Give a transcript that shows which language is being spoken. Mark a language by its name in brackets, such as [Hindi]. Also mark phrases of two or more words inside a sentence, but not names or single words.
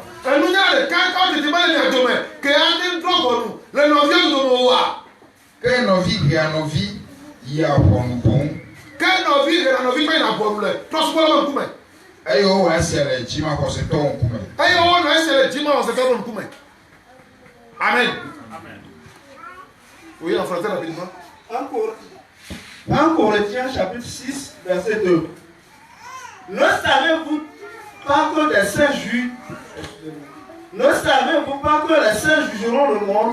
[Ewe] Enunyala ɖeka kawo tete mele mia dome ke ate drɔ ʋɔnu le nɔviwo dome oa. Ke nɔvi hea nɔvi yia ʋɔnu boŋ. Ke nɔvi hea nɔvi ƒe yina ʋɔnu le trɔsubɔla ƒe ŋkume. Eye wowɔ esia le dzimaxɔsetɔwo ŋkume. Eye wowɔ esia le dzimaxɔsetɔwo ƒe ŋkume. Amen. [French] Oui, en français rapidement. 1 Corinthiens chapitre 6, verset 2. Ne savez-vous pas que les saints jugeront le monde?